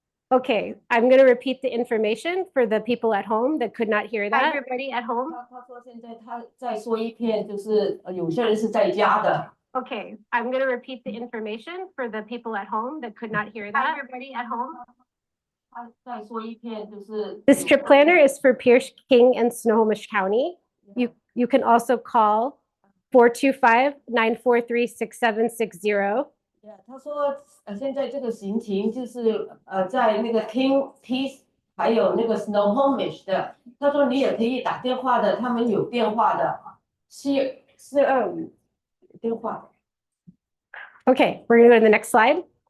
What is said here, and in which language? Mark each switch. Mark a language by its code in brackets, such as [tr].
[en] Okay, I'm going to repeat the information for the people at home that could not hear Hi, that. everybody at home. [zh] 他说现在他再说一遍，就是有些人是在家的。 [en] Okay, I'm going to repeat the information for the people at home that could not hear Hi, that. everybody at home. [zh] 他再说一遍，就是 [en] This trip planner is for Pierce, King, and Snohomish County. You can also call 425-943-6760. [zh] 他说现在这个行情就是在那个 King Peace 还有那个 Snohomish 的，他说你也可以打电话的，他们有电话的，425电话。 [en] Okay, we're going to go to the next slide.